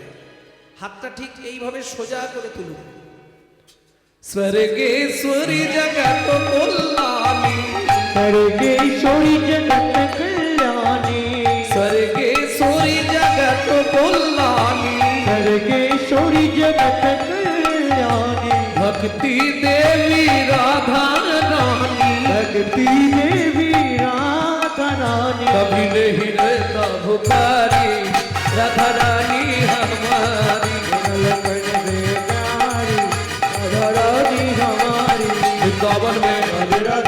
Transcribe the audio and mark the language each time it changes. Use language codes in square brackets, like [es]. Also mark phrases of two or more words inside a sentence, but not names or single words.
[bn] হাতটা ঠিক এইভাবে সোজা করে তুলুন। স্বর্গেশ্বরী জগত কল্যাণী, স্বর্গেশ্বরী জগত কল্যাণী, স্বর্গেশ্বরী জগত কল্যাণী, স্বর্গেশ্বরী জগত কল্যাণী, ভক্তি দেবী রাধা রানী, [hi] भक्ति देवी राधा रानी, कभी नहीं रहता भुखारी राधा रानी हमारी, लखन बेचारी राधा रानी हमारी, वृंदावन में राधे राधे